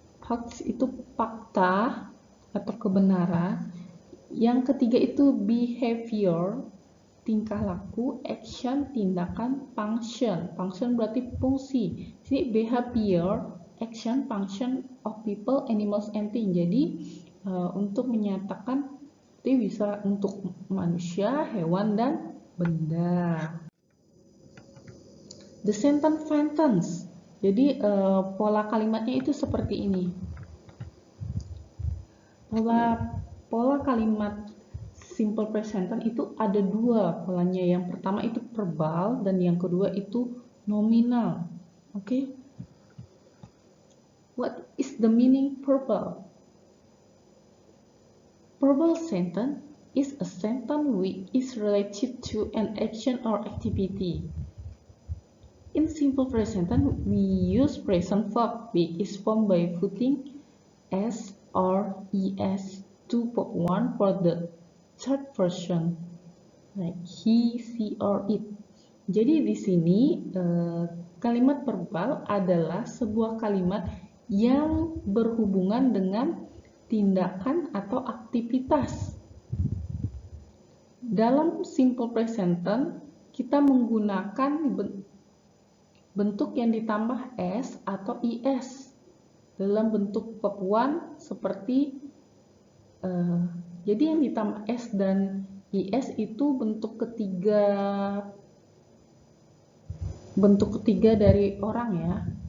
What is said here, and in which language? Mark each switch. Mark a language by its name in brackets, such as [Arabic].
[Indonesian] Facts itu fakta atau kebenaran. Yang ketiga itu behavior, tingkah laku, action, tindakan, function. Function berarti fungsi. [English] Jadi behavior, action, function of people, animals, and things. [Indonesian] Jadi untuk menyatakan itu bisa untuk manusia, hewan, dan benda. [English] The sentence. [Indonesian] Jadi pola kalimatnya itu seperti ini. Pola kalimat simple present tense itu ada dua polanya. Yang pertama itu verbal dan yang kedua itu nominal. Oke. [English] What is the meaning verbal? Verbal sentence is a sentence which is related to an action or activity. In simple present tense, we use present verb which is formed by putting s or es to one for the third person, like he, she, or it. [Indonesian] Jadi di sini kalimat verbal adalah sebuah kalimat yang berhubungan dengan tindakan atau aktivitas. Dalam simple present tense, kita menggunakan bentuk yang ditambah s atau is dalam bentuk verb one seperti jadi yang ditambah s dan is itu bentuk ketiga dari orang ya.